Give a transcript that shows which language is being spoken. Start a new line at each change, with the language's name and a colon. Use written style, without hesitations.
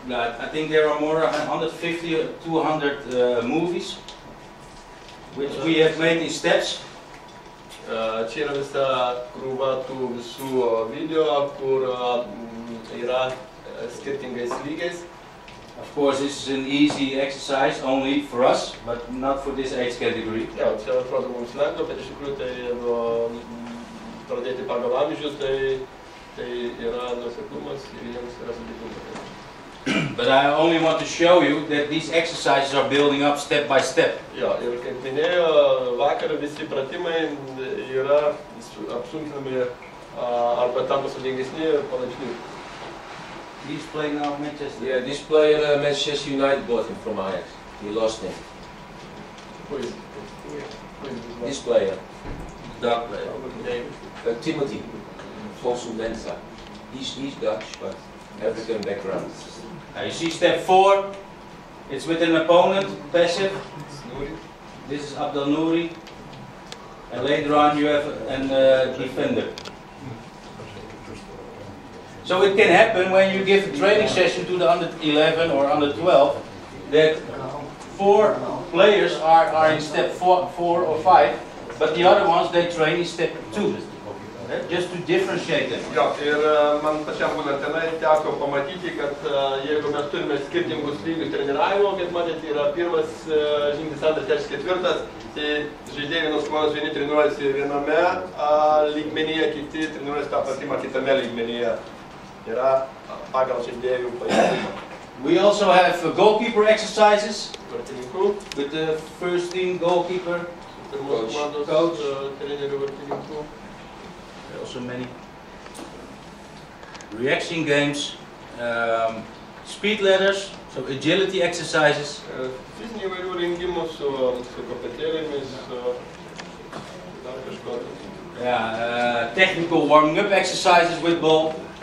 English: I think there are more than 150 or 200 movies which we have made in steps.
Lithuanian: Čia yra visa krūva tų visų video, kur yra skirtingais lygiais.
English: Of course, this is an easy exercise only for us, but not for this age category.
Lithuanian: Jo, čia atrodo mums lengva, bet iš tikrųjų tai jeigu pradėti pagal amžius, tai yra nuoseklumas ir jiems yra sudėtinga.
English: But I only want to show you that these exercises are building up step by step.
Lithuanian: Jo, ir kaip minėjo, vakar visi pratimai yra apsunkinami arba tampa sudėtingesni palaipsniui.
English: He's playing now Manchester. Yeah, this player Manchester United bought him from Ajax. He lost him. Who is This player, Dark player. Timothy, Fosu Mensa. He's Dutch, but African background. You see step 4, it's with an opponent, passive. This is Abdel Nouri. And later on you have a defender. So it can happen when you give a training session to the under 11 or under 12 that 4 players are in step 4 or 5, but the other ones they train in step 2. Just to differentiate them.
Lithuanian: Jo, ir man pačiam būnant tenai teko pamatyti, kad jeigu mes turime skirtingus lygius treniravimo, kaip matėte, yra pirmas žingsnis, antras, trečias, ketvirtas, tai žaidėjai vienos komandos vieni treniruojasi viename lygmenyje, kiti treniruojasi tą pratimą kitame lygmenyje. Yra pagal žaidėjų pajėgumą.
English: We also have goalkeeper exercises
Lithuanian: Vartininkų.
English: with the first team goalkeeper,
Lithuanian: Pirmos komandos trenerių vartininkų.
English: also many reaction games, speed ladders, so agility exercises.
Lithuanian: Fizinių įvairių rengimų su kopetėlėmis, dar kažko.
English: Yeah, technical warming up exercises with ball.